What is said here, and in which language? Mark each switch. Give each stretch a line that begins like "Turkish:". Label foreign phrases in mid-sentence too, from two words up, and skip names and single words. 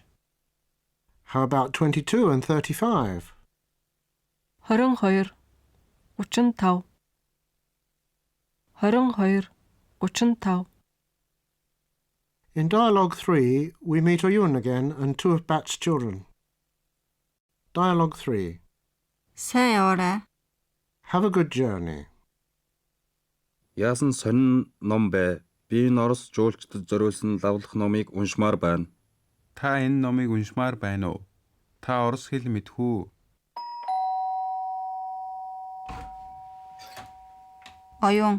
English: How about 22 and 35? 22 35 22 35. In Dialogue 3, we meet Oyun again and two of Bat's children. Dialogue 3.
Mongolian: Сайн яваарай.
English: Have a good journey.
Mongolian: Яасан сонин ном бэ? Би энэ Орос жуулчдад зориулсан лавлах номыг уншмаар байна. Та энэ номыг уншмаар байна уу? Та орос хэл мэдхүү? Оюун,